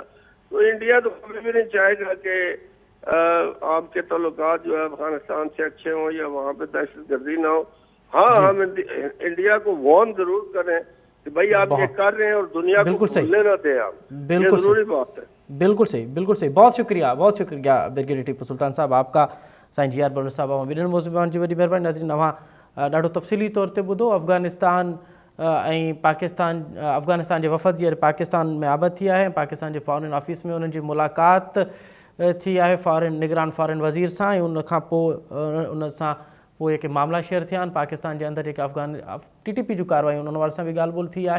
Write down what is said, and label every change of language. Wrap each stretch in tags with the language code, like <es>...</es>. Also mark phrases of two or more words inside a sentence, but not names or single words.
<ur>تو انڈیا تو کبھی بھی نہیں چاہے گا کہ آپ کے تعلقات جو ہے افغانستان سے اچھے ہوں یا وہاں پہ دہشت گردی نہ ہو. ہاں ہم انڈیا کو وارن ضرور کریں کہ بھائی آپ یہ کر رہے ہیں اور دنیا کو بھولنے نہ دیں آپ, یہ ضروری بات ہے. بالکل صحیح, بالکل صحیح. بہت شکریہ بریگیڈیئر ٹیپو سلطان صاحب آپ کا, سائن جی آر بلو صاحب</ur> <sd>ॿिन्हिनि موضوعनि जी वॾी महिरबानी. नाज़रीन अव्हां ॾाढो तफ़सीली तौर ते ॿुधो अफ़गानिस्तान ऐं पाकिस्तान. अफ़गानिस्तान जे वफ़द जी पाकिस्तान में आबद थी आहे, पाकिस्तान जे</sd> <en>foreign office</en> <sd>में उन्हनि जी मुलाक़ात थी आहे निगरान फॉरेन वज़ीर सां, ऐं उन खां पोइ उन सां पोइ जेके मामला शेयर थिया आहिनि पाकिस्तान जे अंदरि जेके TTP जूं कार्रवायूं उन वारे सां बि ॻाल्हि ॿोल थी आहे.</sd>